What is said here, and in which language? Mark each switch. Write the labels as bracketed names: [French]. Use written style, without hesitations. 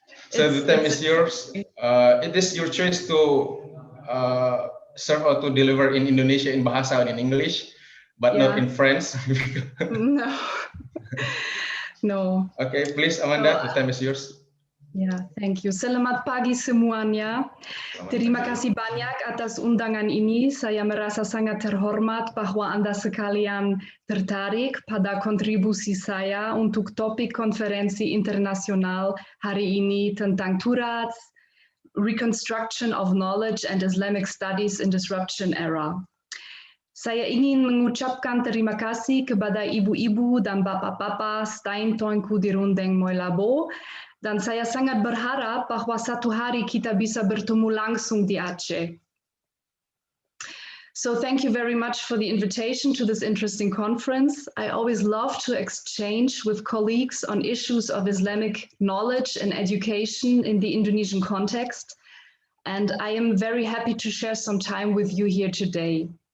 [English] So the time is yours. It is your choice to serve or to deliver in Indonesia in Bahasa and in English, but not in French. No. No. Okay, please, Amanda, the time is yours. [Indonesian] Ya, [English] thank you. [Indonesian] Selamat pagi semuanya. Terima kasih banyak atas undangan ini. Saya merasa sangat terhormat bahwa Anda sekalian tertarik pada kontribusi saya untuk topik konferensi internasional hari ini tentang TURATS, Reconstruction of Knowledge and Islamic Studies in Disruption Era. Saya ingin mengucapkan terima kasih kepada ibu-ibu dan bapak-bapak Stein Toinku di Rundeng Moilabo, dan saya sangat berharap bahwa satu hari kita bisa bertemu langsung di Aceh. [English] So thank you very much for the invitation to this interesting conference. I always love to exchange with colleagues on issues of Islamic knowledge and education in the Indonesian context, and I am very happy to share some time with you here today.